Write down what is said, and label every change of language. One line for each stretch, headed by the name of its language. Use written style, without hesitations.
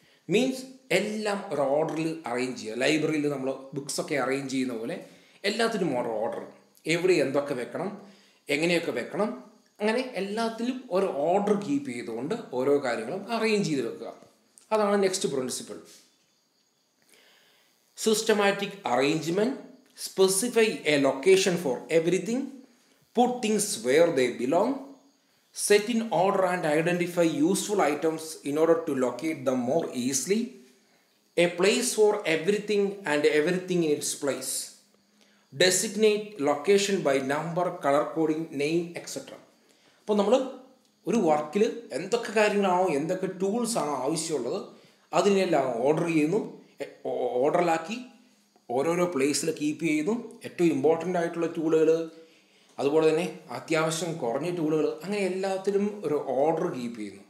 Malayalam: Means എല്ലാം ഒരു ഓർഡറിൽ അറേഞ്ച് ചെയ്യുക. ലൈബ്രറിയിൽ നമ്മൾ ബുക്സൊക്കെ അറേഞ്ച് ചെയ്യുന്ന പോലെ എല്ലാത്തിനും ഓർഡർ, എവിടെ എന്തൊക്കെ വെക്കണം, എങ്ങനെയൊക്കെ വെക്കണം, അങ്ങനെ എല്ലാത്തിലും ഒരു ഓർഡർ കീപ്പ് ചെയ്തുകൊണ്ട് ഓരോ കാര്യങ്ങളും അറേഞ്ച് ചെയ്ത് വെക്കുക. അതാണ് next principle.
English: Systematic arrangement, specify a location for everything, put things where they belong, set in order and identify useful items in order to locate them more easily, a place for everything and everything in its place, designate location by number, color coding, name, etc.
Malayalam: അപ്പോൾ നമ്മൾ ഒരു വർക്കിൽ എന്തൊക്കെ കാര്യങ്ങളാണോ എന്തൊക്കെ ടൂൾസാണോ ആവശ്യമുള്ളത് അതിനെല്ലാം order ചെയ്യുന്നു, ഓർഡറിലാക്കി ഓരോരോ പ്ലേസിൽ കീപ്പ് ചെയ്യുന്നു. ഏറ്റവും ഇമ്പോർട്ടൻ്റ് ആയിട്ടുള്ള ടൂളുകൾ, അതുപോലെ തന്നെ അത്യാവശ്യം കുറഞ്ഞ ടൂളുകൾ, അങ്ങനെ എല്ലാത്തിലും ഒരു ഓർഡർ കീപ്പ് ചെയ്യുന്നു.